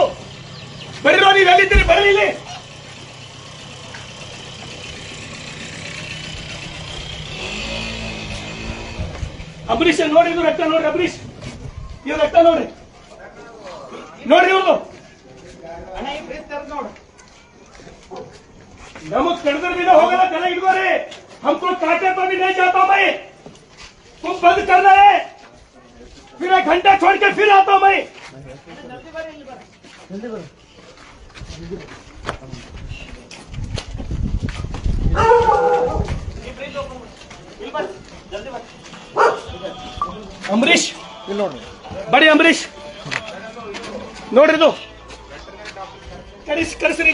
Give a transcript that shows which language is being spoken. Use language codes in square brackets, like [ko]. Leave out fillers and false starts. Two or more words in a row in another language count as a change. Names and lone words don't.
[kn] ಬರೀರೋ, ನೀವು ಎಲ್ಲಿದ್ದೀರಿ ಬರಲಿಲ್ಲ. ಅಂಬರೀಷ್ ನೋಡಿ, ಇದು ರಕ್ತ ನೋಡ್ರಿ. ಅಂಬರೀಷ್ ಇದು ರಕ್ತ ನೋಡ್ರಿ, ನೋಡ್ರಿ ಇವ್ರದು. ನಮಗ್ ಕಡ್ದ್ರ भी ಹೋಗಲ್ಲ, ತಲೆ ಹಿಡ್ಕೋರಿ. [hi] हमको काटे तो भी नहीं जाता मैं. तुम बंद करना है, फिर 1 घंटा छोड़ के फिर आता हूं मैं. [kn] ಅಂಬರೀಷ್ ಬಡಿ, ಅಂಬರೀಷ್ ನೋಡ್ರಿ ಇದು ಕರೆಸ್ರಿ.